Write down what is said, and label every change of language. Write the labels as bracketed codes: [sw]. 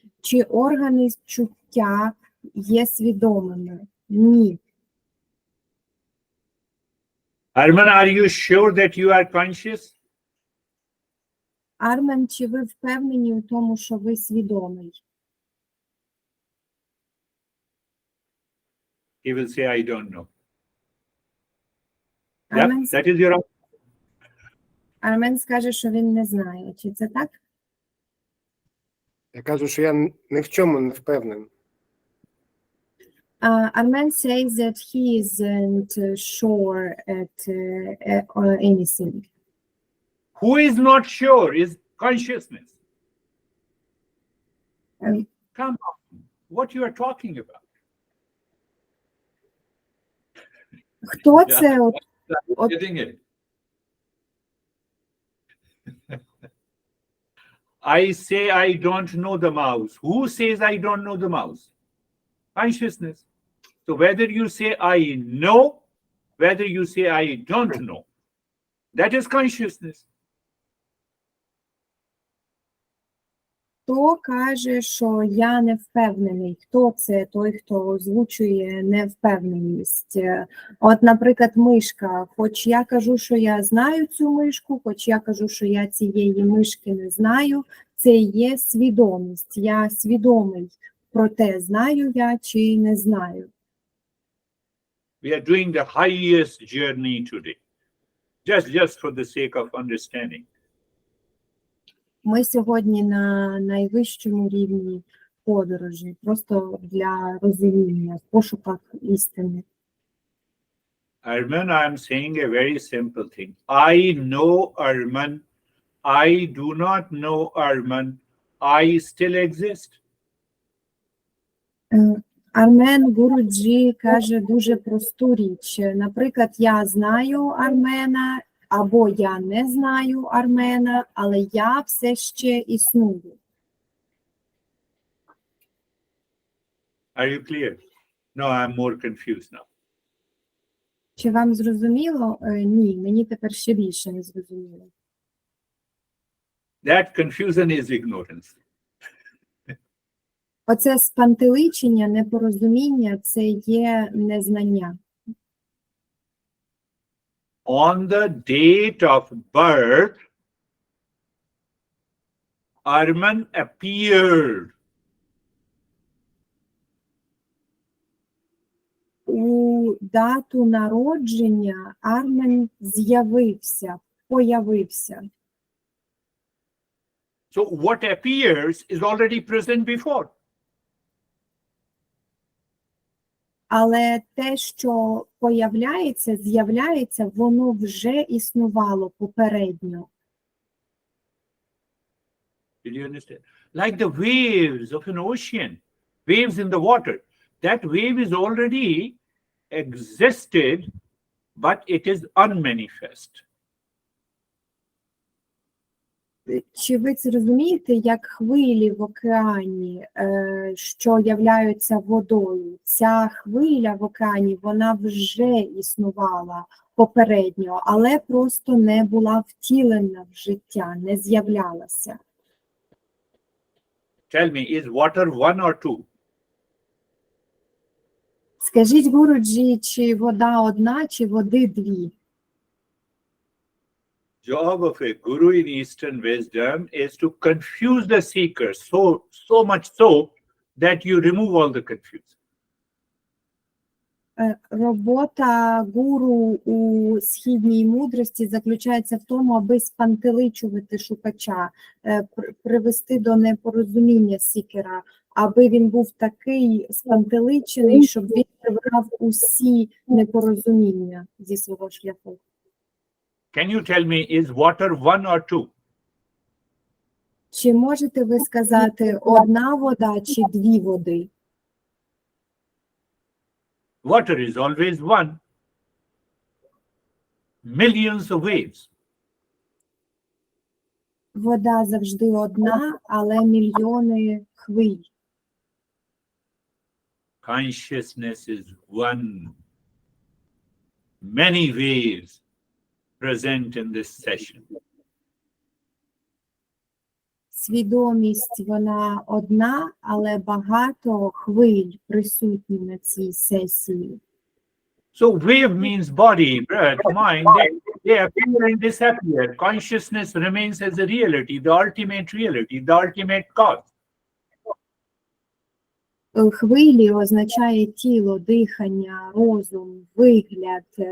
[uk] Чи органи чуття є свідомими? Ні. [en] Arman, are you sure that you are conscious? [uk] Армен, чи ви впевнені у тому, що ви свідомий? [en] He will say, I don't know. [uk] Армен, [en] That is your [uk] Армен скаже, що він не знає. Чи це так? Я кажу, що я ні в чому не впевнений. [en] Armen says that he isn't sure at anything. Who is not sure is consciousness. Come on, what you are talking about? [uk] Хто це? От- [en] Getting it. I say I don't know the mouse. Who says I don't know the mouse? Consciousness. So whether you say I know, whether you say I don't know, that is consciousness. [uk] Хто каже, що я не впевнений? Хто це той, хто озвучує невпевненість? От, наприклад, мишка. Хоч я кажу, що я знаю цю мишку, хоч я кажу, що я цієї мишки не знаю, це є свідомість. Я свідомий про те, знаю я чи не знаю. [en] We are doing the highest journey today, just for the sake of understanding. [uk] Ми сьогодні на найвищому рівні подорожі, просто для розуміння, в пошуках істини. [en] Arman, I'm saying a very simple thing. I know Arman. I do not know Arman. I still exist. [uk] Армен Гуруджі каже дуже просту річ. Наприклад, я знаю Армена, або я не знаю Армена, але я все ще існую. [en] Are you clear? No, I'm more confused now. [uk] Чи вам зрозуміло? Ні, мені тепер ще більше не зрозуміло. [en] That confusion is ignorance. [uk] Оце спантеличення, непорозуміння – це є незнання. [en] On the date of birth, Arman appeared. [uk] У дату народження Армен з'явився, появився. [en] So what appears is already present before. [uk] Але те, що появляється, з'являється, воно вже існувало попередньо. [en] Did you understand? Like the waves of an ocean, waves in the water. That wave is already existed, but it is unmanifest. [uk] Чи ви це розумієте, як хвилі в океані, що являються водою? Ця хвиля в океані, вона вже існувала попередньо, але просто не була втілена в життя, не з'являлася. [en] Tell me, is water one or two? [uk] Скажіть, Гуруджі, чи вода одна, чи води дві? [en] Job of a guru in Eastern wisdom is to confuse the seeker so much so that you remove all the confusion. [uk] Робота гуру у східній мудрості заключається в тому, аби спантеличувати шукача, привести до непорозуміння сікера, аби він був такий спантеличений, щоб він прибрав усі непорозуміння зі свого шляху. [en] Can you tell me, is water one or two? [uk] Чи можете ви сказати одна вода чи дві води? [en] Water is always one. Millions of waves. [uk] Вода завжди одна, але мільйони хвиль. [en] Consciousness is one. Many waves present in this session. [uk] Свідомість, вона одна, але багато хвиль присутні на цій сесії. [en] So wave means body, breath, mind. They appear and disappear. Consciousness remains as a reality, the ultimate cause. [uk] Хвилі означає тіло, дихання, розум, вигляд.